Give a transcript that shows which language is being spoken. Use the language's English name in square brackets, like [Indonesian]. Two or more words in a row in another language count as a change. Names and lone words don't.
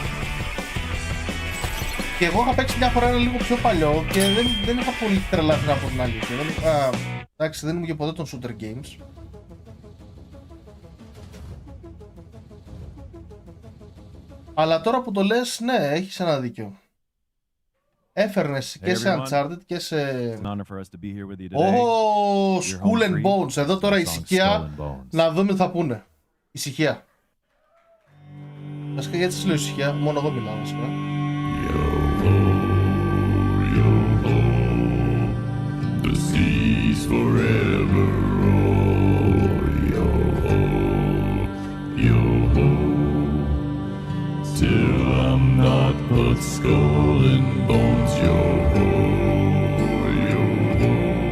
[Greek] Και εγώ είχα παίξει μια φορά ένα λίγο πιο παλιό και δεν είχα πολύ τρελαθεί από την αλήθεια. Εντάξει, δεν ήμουν και ποτέ των [English] shooter games. [Greek] Αλλά τώρα που το λες, ναι, έχεις ένα δίκιο. Έφερνες και σε Uncharted και σε... Skull and Bones. Εδώ τώρα ησυχία, να δούμε τι θα πούνε. Ησυχία. Βασικά γιατί σας λέω ησυχία, μόνο εγώ μιλάω βασικά. [English] The seas forever roll, yo-ho, yo-ho. Till I'm not but skull and bones, yo-ho, yo-ho.